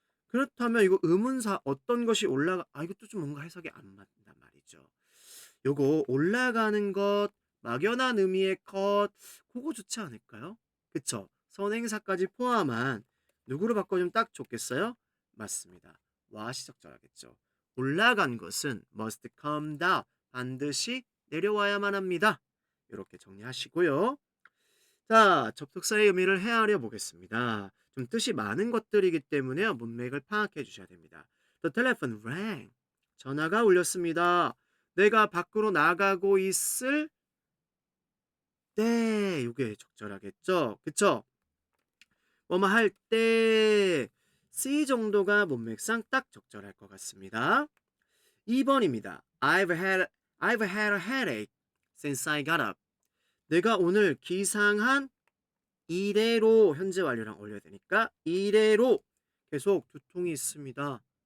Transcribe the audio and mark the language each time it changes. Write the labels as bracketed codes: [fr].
[ko] 그렇다면 이거 의문사 어떤 것이 이것도 좀 뭔가 해석이 안 맞는단 말이죠. 요거 올라가는 것, 막연한 의미의 것, 그거 좋지 않을까요? 그쵸? 선행사까지 포함한 누구로 바꿔주면 딱 좋겠어요? 맞습니다. what이 적절하겠죠. 올라간 것은 [en] must come down. [ko] 반드시 내려와야만 합니다. 이렇게 정리하시고요. 자, 접속사의 의미를 헤아려 보겠습니다. 좀 뜻이 많은 것들이기 때문에요. 문맥을 파악해 주셔야 됩니다. [en] The telephone rang. [ko] 전화가 울렸습니다. 내가 밖으로 나가고 있을 때, 이게 적절하겠죠? 그쵸? 뭐뭐 할 때, C 정도가 문맥상 딱 적절할 것 같습니다. 2번입니다. [en] I've had a headache since I got up. [ko] 내가 오늘 기상한 이래로 현재 완료랑 올려야 되니까 이래로 계속 두통이 있습니다.